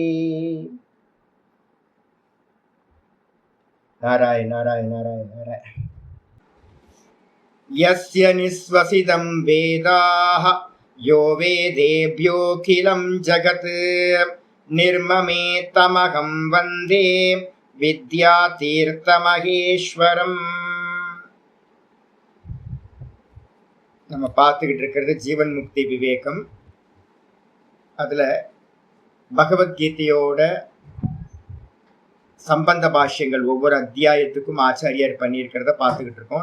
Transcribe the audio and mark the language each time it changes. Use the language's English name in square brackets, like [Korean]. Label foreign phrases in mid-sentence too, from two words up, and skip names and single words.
[Sanskrit] नारायण नारायण नारायण नारायण। यस्य निःश्वसितं वेदाः यो वेदेभ्योऽखिलं जगत् निर्ममेतमहं वन्दे வித்யாதீர்த்தமகேஸ்வரம். [Tamil] நம்ம பார்த்துக்கிட்டு இருக்கிறது ஜீவன் முக்தி விவேகம். அதில் பகவத்கீதையோட சம்பந்த பாஷ்யங்கள் ஒவ்வொரு அத்தியாயத்துக்கும் ஆச்சாரியார் பண்ணியிருக்கிறத பார்த்துக்கிட்டு இருக்கோம்.